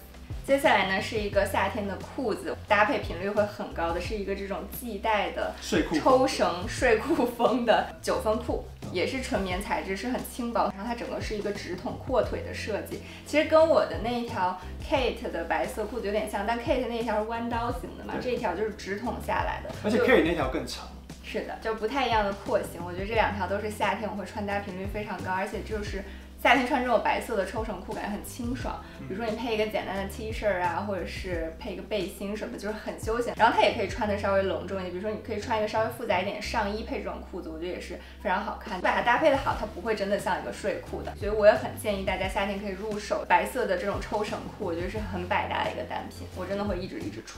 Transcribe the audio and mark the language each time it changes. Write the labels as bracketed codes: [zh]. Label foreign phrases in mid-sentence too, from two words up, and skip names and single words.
[zh] 接下來呢是一個夏天的褲子，搭配頻率會很高的，是一個這種繫帶的抽繩睡褲風的9分褲，也是純棉材質，是很輕薄，然後它整個是一個直筒闊腿的設計，其實跟我的那一條 Kate 的白色褲子有點像，但 Kate 那一條是彎刀型的嘛，這一條就是直筒下來的，而且 Kate 那條更長。是的，就不太一樣的廓形，我覺得這2條都是夏天我會穿搭頻率非常高，而且就是夏天穿這種白色的抽繩褲感覺很清爽，比如說你配一個簡單的 T 恤啊，或者是配一個背心什麼的，就是很休閒。然後它也可以穿的稍微隆重一點，比如說你可以穿一個稍微複雜一點的上衣配這種褲子，我覺得也是非常好看。把它搭配的好，它不會真的像一個睡褲的。所以我也很建議大家夏天可以入手白色的這種抽繩褲，我覺得是很百搭的一個單品，我真的會一直穿。